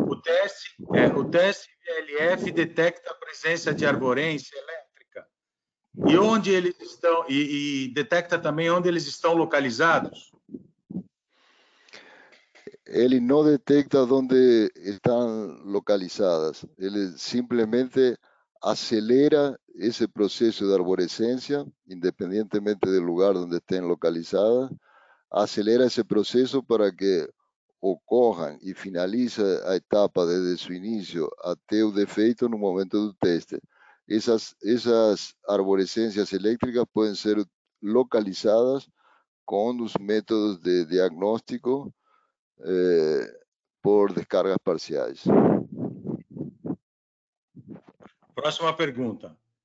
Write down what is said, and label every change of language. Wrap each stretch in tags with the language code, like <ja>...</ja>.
<pt>O teste VLF detecta a presença de arvorência elétrica e onde eles estão e detecta também onde eles estão localizados? Ele não detecta onde estão localizadas. Ele simplesmente</pt> <es>acelera ese proceso de arborescencia, independientemente del lugar donde estén localizadas, acelera ese proceso para que ocorran y finalice a etapa desde su inicio</es> <pt>até o defeito no momento do teste. Essas arborescências elétricas podem ser localizadas com os métodos de diagnóstico por descargas parciais. Próxima pergunta.</pt>